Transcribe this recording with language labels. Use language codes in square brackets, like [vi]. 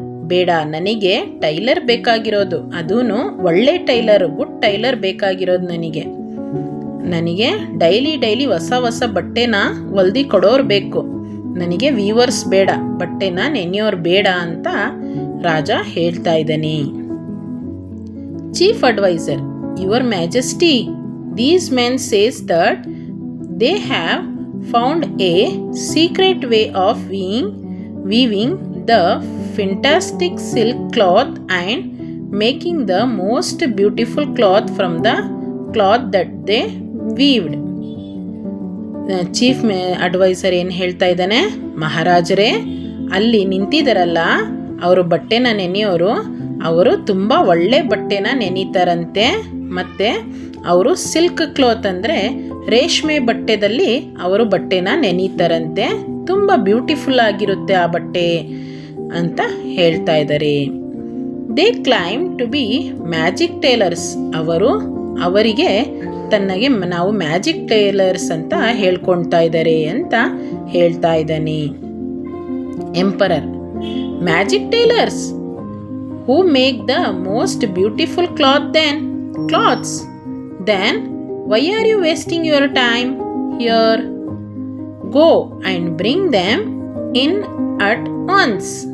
[kn] ಬೇಡ, ನನಗೆ ಟೈಲರ್ ಬೇಕಾಗಿರೋದು, ಅದೂ ಒಳ್ಳೆ ಟೈಲರ್, ಗುಡ್ ಟೈಲರ್ ಬೇಕಾಗಿರೋದು. ನನಗೆ ಡೈಲಿ ಹೊಸ ಬಟ್ಟೆನ ಹೊಲ್ದಿ ಕೊಡೋರು ಬೇಕು, ನನಗೆ ವೀವರ್ಸ್ ಬೇಡ, ಬಟ್ಟೆನ ನೆನೆಯೋರು ಬೇಡ ಅಂತ ರಾಜ ಹೇಳ್ತಾ ಇದ್ದಾನೆ. [en] Chief advisor, your majesty, these men says that they have found a secret way of weaving the fantastic silk cloth and making the most beautiful cloth from the cloth that they weaved. [kn] Chief adviser ಏನು ಹೇಳ್ತಾ ಇದ್ದಾನೆ, ಮಹಾರಾಜರೇ, ಅಲ್ಲಿ ನಿಂತಿದ್ದಾರಲ್ಲ ಅವರು ಬಟ್ಟೆನ ನೆನೆಯೋರು, ಅವರು ತುಂಬ ಒಳ್ಳೆ ಬಟ್ಟೆನ ನೆನೀತಾರಂತೆ. ಮತ್ತು ಅವರು ಸಿಲ್ಕ್ ಕ್ಲಾತ್ ಅಂದರೆ ರೇಷ್ಮೆ ಬಟ್ಟೆದಲ್ಲಿ ಅವರು ಬಟ್ಟೆನ ನೆನೀತಾರಂತೆ, ತುಂಬ ಬ್ಯೂಟಿಫುಲ್ ಆಗಿರುತ್ತೆ ಆ ಬಟ್ಟೆ ಅಂತ ಹೇಳ್ತಾ ಇದ್ದಾರೆ. [en] They claim to be magic tailors. [kn] ಅವರಿಗೆ ತನ್ನಗೆ ನಾವು ಮ್ಯಾಜಿಕ್ ಟೇಲರ್ಸ್ ಅಂತ ಹೇಳ್ಕೊಳ್ತಾ ಇದ್ದಾರೆ ಅಂತ ಹೇಳ್ತಾ ಇದ್ದಾನೆ. [en] Emperor, magic tailors who make the most beautiful cloths, then why are you wasting your time here? Go and bring them in at once.